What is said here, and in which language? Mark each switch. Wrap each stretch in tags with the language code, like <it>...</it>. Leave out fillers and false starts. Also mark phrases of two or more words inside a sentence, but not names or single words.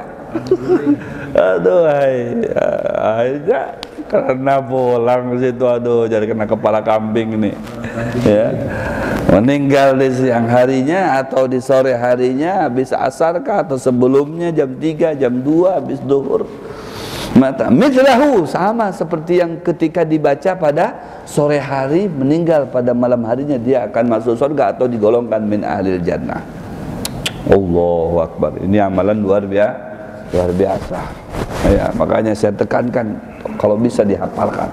<id>Aduh, akhirnya karena pulang ke situ, aduh, jadi kena kepala kambing ini, ya. Meninggal di siang harinya atau di sore harinya, habis asar kah atau sebelumnya jam 3, jam 2 habis duhur.</id> <ar>Mata mithlahu,</ar> <id>sama seperti yang ketika dibaca pada sore hari, meninggal pada malam harinya, dia akan masuk surga atau digolongkan</id> <ar>min ahlil jannah. Allahu Akbar.</ar> <id>Ini amalan luar biasa. Ya, makanya saya tekankan kalau bisa dihafalkan.</id>